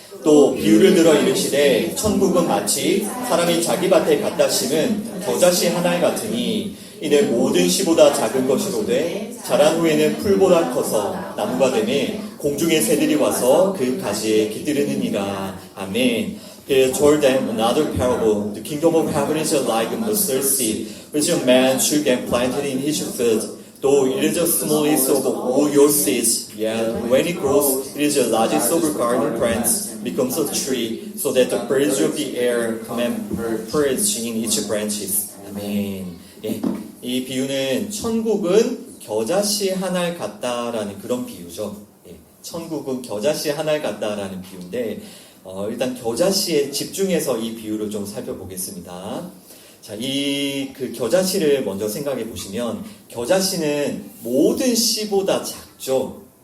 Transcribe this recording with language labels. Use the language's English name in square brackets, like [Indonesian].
[Korean] 또 비유를 들어 이르시되 천국은 마치 사람이 자기 밭에 갖다 심은 겨자씨 하나에 같으니 이는 모든 씨보다 작은 것이로되 자란 후에는 풀보다 커서 나무가 되매 공중의 새들이 와서 그 가지에 깃들으느니라. 아멘. [English] He told them another parable. The kingdom of heaven is like a mustard seed, which a man should get planted in his field. Though it is the smallest of all your seeds, yet when it grows, it is the largest of garden plants, becomes a tree, so that the birds of the air come and perch in its branches. [Korean] 아멘. 예, 이 비유는 천국은 겨자씨 하나를 같다라는 그런 비유죠. 예, 천국은 겨자씨 하나를 같다라는 비유인데 일단 겨자씨에 집중해서 이 비유를 좀 살펴보겠습니다. 자, 그 겨자씨를 먼저 생각해 보시면 겨자씨는 모든 씨보다 작죠.